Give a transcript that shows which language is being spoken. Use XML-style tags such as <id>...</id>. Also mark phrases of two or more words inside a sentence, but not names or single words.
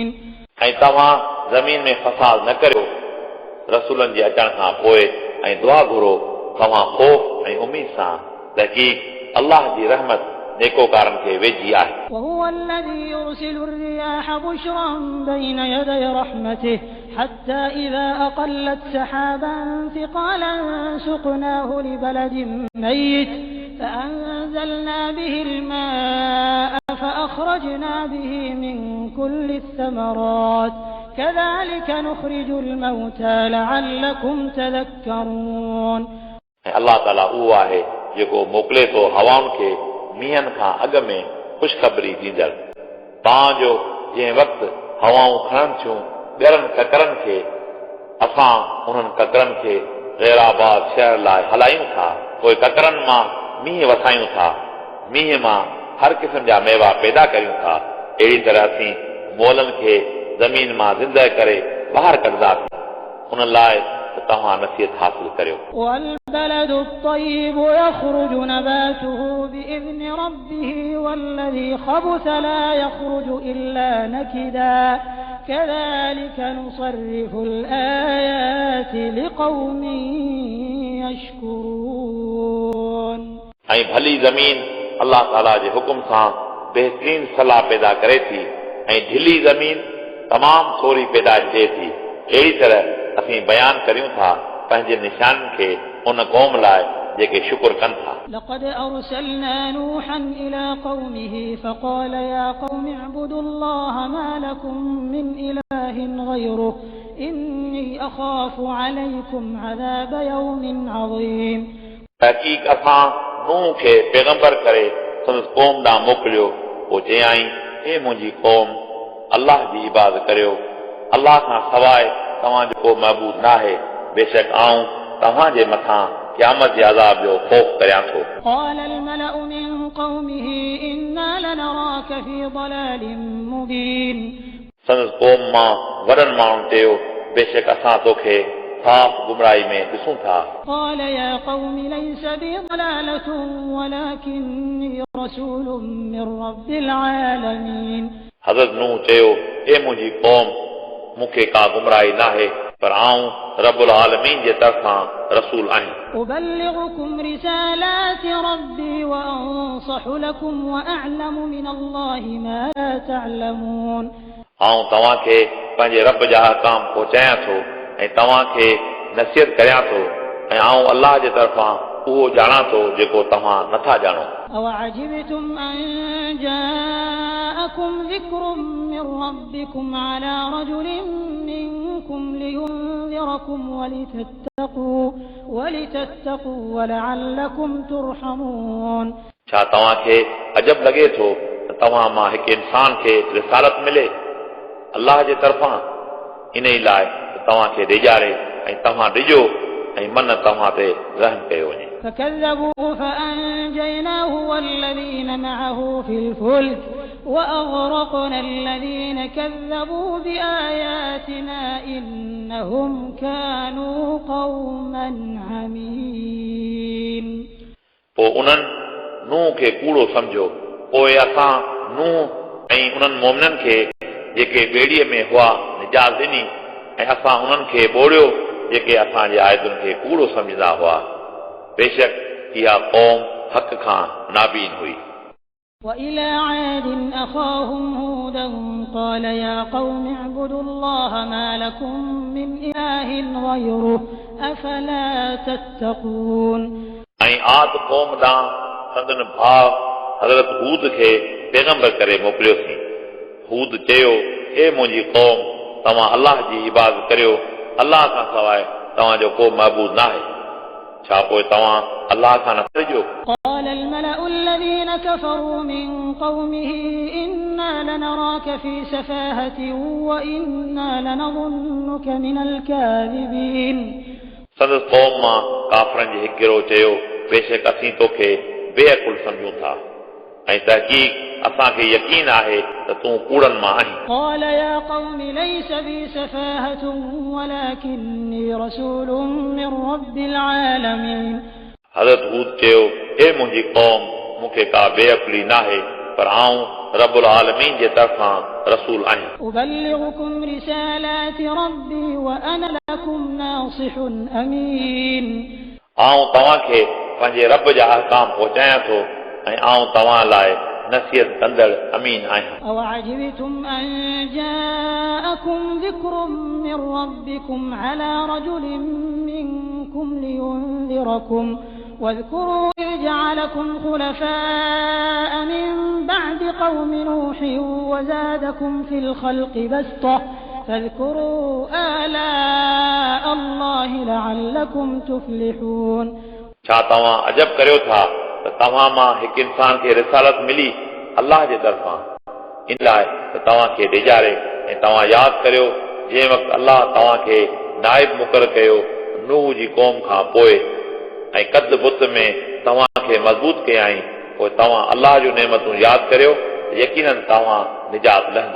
<sd>ऐं तव्हां ज़मीन में फसाद न करियो रसूलनि जे अचण खां पोइ ऐं दुआ घुरो तव्हां ख़ौफ़ ऐं उमीद सां तहक़ीक़ अल्लाह जी रहमत नेकोकारनि खे वेझी आहे</sd> <ar>وهو الذي يرسل الرياح بشرا بين يدي رحمته حتى إذا أقلت سحابا ثقالا سقناه لبلد ميت فأنزلنا به الماء فأخرجنا به من كل الثمرات كذلك نخرج الموتى لعلكم تذكرون</ar> <sd>अल्लाह ताला उहो आहे जेको मोकिले थो हवाउनि खे मींहनि खां अॻु में ख़ुशख़बरी ॾींदड़ तव्हांजो जंहिं वक़्तु हवाऊं खणनि थियूं ॻरनि ककरनि खे असां उन्हनि ककरनि खे गैराबाद शहर लाइ हलायूं था पोइ ककरनि मां मींहुं वसायूं था मींहं मां हर क़िस्म जा मेवा पैदा करियूं था अहिड़ी तरह असीं मोलनि खे ज़मीन मां ज़िंदह करे ॿाहिरि कढंदासीं उन लाइ तव्हां नसीहत हासिल करियो</sd> <ar>والبلد الطيب يخرج نباته بإذن ربه والذي خبث لا يخرج إلا نكدا كذلك نصرف الآيات لقوم يشكرون</ar> <sd>ऐं भली ज़मीन अल्लाह ताला जे हुकुम सां बहितरीन सलाह पैदा करे थी ऐं ढिली ज़मीन तमामु थोरी पैदाइश थिए थी अहिड़ी तरह असीं बयानु करियूं था पंहिंजे निशाननि खे उन क़ौम लाइ जेके शुक्र कनि था</sd> <ar>لقد أرسلنا نوحا إلى قومه فقال يا قوم اعبدوا الله ما لكم من إله غيره إني أخاف عليكم عذاب يوم عظيم</ar> <sd>तहक़ीक़ असां नूह खे पैगंबर करे संदसि क़ौम ॾांहुं मोकिलियो पोइ चयाईं हे मुंहिंजी क़ौम अल्लाह जी इबादत करियो अल्लाह खां सवाइ तव्हांजो को महबूद न आहे बेशक आऊं तव्हांजे मथां क़यामत जे अज़ाब जो ख़ौफ़ करियां थो</sd> <ar>قال الملأ من قومه إنا لنراك في ضلال مبين</ar> <sd>संदसि क़ौम मां वॾनि माण्हुनि चयो बेशक असां तोखे साफ़ गुमराही में ॾिसूं था</sd> <ar>قال يا قوم ليس بي ضلالة ولكني رسول من رب العالمين</ar> <sd>हज़रत नूह चयो ए मुंहिंजी क़ौम मूंखे का गुमराही नाहे पर आऊं</sd> <ar>رب العالمين</ar> <sd>जे तरफ़ां रसूल आहियां</sd> <ar>أبلغكم رسالات ربي وأنصح لكم وأعلم من الله ما لا تعلمون</ar> <sd>आऊं तव्हांखे पंहिंजे रब जा अहकाम पहुचायां थो ऐं तव्हांखे नसीहत करियां थो ऐं आऊं अल्लाह जे तरफ़ां उहो ॼाणां थो जेको तव्हां नथा ॼाणो</sd> <ar>أوعجبتم أن جاءكم ذكر من ربكم على رجل منكم لينذركم ولتتقوا ولعلكم ترحمون</ar> <sd>छा तव्हांखे अजब लॻे थो त तव्हां मां हिकु इंसान खे रिसालत मिले अल्लाह जे तरफ़ां इन ई लाइ त तव्हांखे ॾेजारे ऐं तव्हां ॾिजो ऐं मन तव्हां ते रहम कयो वञे</sd> <ar>فكذبوه فأنجيناه والذين معه في الفلك وأغرقنا الذين كذبوا بآياتنا إنهم كانوا قوما عمين</ar> <sd>पोइ उन्हनि नूह खे कूड़ो सम्झो पोइ असां नूह ऐं उन्हनि मोमिननि खे जेके ॿेड़ीअ में हुआ निजात ॾिनी ऐं असां उन्हनि खे ॿोड़ियो जेके असांजे आयतुनि खे कूड़ो सम्झंदा हुआ बेशक इहा क़ौम हक़ खां नाबीन हुई</sd> <ar>وإلى عاد أخاهم هودا قال يا قوم اعبدوا الله ما لكم من إله غيره أفلا تتقون</ar> <sd>ऐं आद क़ौम ॾांहुं संदन भाउ हज़रत हूद खे पैगंबर करे मोकिलियोसीं हूद चयो ए मुंहिंजी क़ौम तव्हां अल्लाह जी इबादत करियो अल्लाह खां सवाइ तव्हांजो को महबूद नाहे छा पोइ तव्हां अल्लाह खां न ॾिजो</sd> <ar>قال الملأ الذين كفروا من قومه إنا لنراك في سفاهة وإنا لنظنك من الكاذبين</ar> <sd>संदसि क़ौम मां काफ़रनि जे हिकु गिरोह चयो बेशक असीं तोखे बेअकुल सम्झूं था ऐं तहक़ीक़ असांखे यकीन आहे त तूं कूड़नि मां आहीं</sd> <ar>قال يا قوم ليس بي سفاهة ولكني رسول من رب العالمين</ar> <sd>हज़रत हूद चयो ए मुंहिंजी क़ौम मूंखे का बेअकुली नाहे पर आऊं</sd> <ar>رب العالمين</ar> <sd>जे तरफ़ां रसूल आहियां</sd> <ar>أبلغكم رسالات ربي وأنا لكم ناصح أمين</ar> <sd>आऊं तव्हांखे पंहिंजे रब जा अहकाम पहुचायां थो ऐं आऊं तव्हां लाइ नसीहत कंदड़ अमीन आहियां</sd> <ar>أوعجبتم أن جاءكم ذكر من ربكم على رجل منكم لينذركم واذكروا إذ جعلكم خلفاء من بعد قوم نوح وزادكم في الخلق بسطة فاذكروا آلاء الله لعلكم تفلحون</ar> <sd>छा तव्हां अजब करियो था त तव्हां मां हिकु इंसान खे रिसालत मिली अल्लाह जे तरफ़ां इन लाइ त तव्हांखे ॾेजारे ऐं तव्हां यादि करियो जंहिं वक़्तु अल्लाह तव्हांखे नाइब मुक़ररु कयो नूह जी क़ौम खां पोइ ऐं कद बुत में तव्हांखे मज़बूत कयाईं पोइ तव्हां अल्लाह जूं नेमतूं यादि करियो यकीनन तव्हां निजात लहंदा</sd>